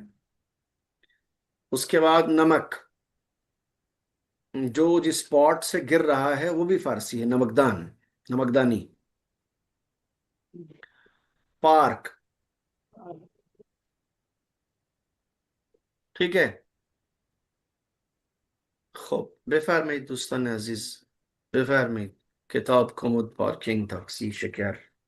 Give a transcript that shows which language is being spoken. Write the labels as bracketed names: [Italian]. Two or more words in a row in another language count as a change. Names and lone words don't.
[Hindi] उसके बाद नमक, जो जिस स्पॉट से गिर रहा है वो भी फारसी है, नमकदान, नमकदानी। पार्क। ठीक है। [Persian] खब بفرمایید دوستان عزیز، بفرمایید. کتاب، کمد، پارکینگ، تاکسی، شکر.